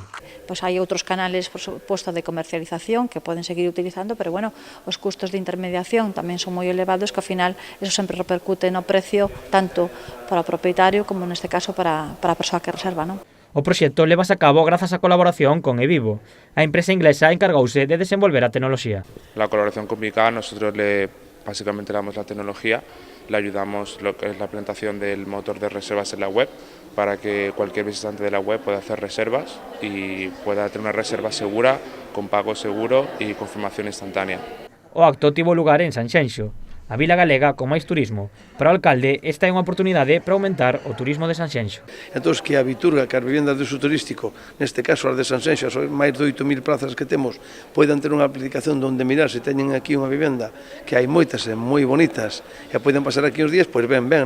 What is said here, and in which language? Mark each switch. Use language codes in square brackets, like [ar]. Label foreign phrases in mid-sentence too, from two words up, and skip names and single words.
[gl] Pois hai outros canales, por suposto, de comercialización que poden seguir utilizando, pero bueno, os custos de intermediación tamén son moi elevados, que ao final eso sempre repercute no precio tanto para o propietario como neste caso para a persoa que reserva, non? O proxecto levase a cabo grazas á colaboración con eVivo. A empresa inglesa encargouse de desenvolver a tecnoloxía. [es] La colaboración con Vidgal, nosotros básicamente le damos la tecnología, le ayudamos lo que es la implementación del motor de reservas en la web para que cualquier visitante de la web pueda hacer reservas y pueda tener una reserva segura, con pago seguro y confirmación instantánea. [gl] O acto tivo lugar en Sanxenxo, a vila galega con máis turismo. Para o alcalde, esta é unha oportunidade para aumentar o turismo de Sanxenxo. Entón, que a Viturga, que as vivendas de uso turístico, neste caso as de Sanxenxo, as máis de 8.000 plazas que temos, poidan ter unha aplicación onde mirar se teñen aquí unha vivenda, que hai moitas e moi bonitas, e poden pasar aquí uns días, pois ben, non?